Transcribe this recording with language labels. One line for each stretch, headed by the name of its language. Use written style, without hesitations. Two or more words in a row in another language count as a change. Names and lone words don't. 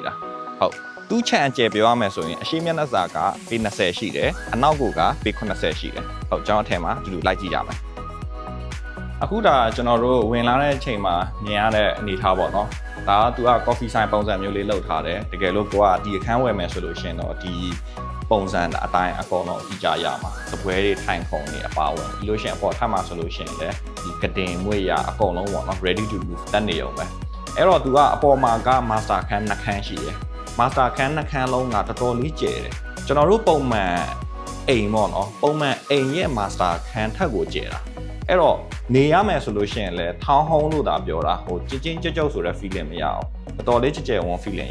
Burmese: တာဟုတ်သူ့ချန်အကျယ်ပြောရမယ်ဆိုရင်အရှိမျက်နှာစာကပေ20ရှိတယ်အနောက်ကပေ80ရှိတယ်ဟုတ်ကျွန်တော်အထဲမှာဒီလိုလိုက်ကြည့်ရမယ်အခုဒါကျွန်တော်တို့ဝင်လာတဲ့အချိန်မှာမြင်ရတဲ့အနေအထားပေါ့ နော်ဒါကသူက coffee ဆိုင်ပုံစံမျိုးလေးလောက်ထားတယ်တကယ်လို့ကိုကဒီအခန်းဝယ်မယ်ဆိုလို့ရှိရင်တော့ဒီပုံစံအတိုင်းအကောင်တော့ကြည့်ကြရမှာ သပွဲတွေထိုင်ခုံတွေအပါဝင်ပြီးလို့ရှိရင်အပေါ်ထပ်မှာဆိုလို့ရှိရင်လည်းဒီကတင်မွေရအကုန်လုံးပေါ့နော်
English: ready to move
Burmese: တက်နေအောင်ပဲအဲ့တော့သူကအပေါ်မှာက master ခန်း2ခန်းရှိတယ် master ခန်း2ခန်းလုံးကတော်တော်လေးကျယ်တယ်ကျွန်တော်တို့ပုံမှန်အိမ်ပေါ့နော်ပုံမှန်အိမ်ရဲ့ master ခန်းထက်ကိုကျယ်တာအဲ့တော့နေရမယ်ဆိုလို့ရှိရင်လည်း
English: town home
Burmese: လို့သာပြောတာဟိုချင်းကြုတ်ဆိုတဲ့ feeling မရအောင်တော်တော်လေးကြဲဝန်း feeling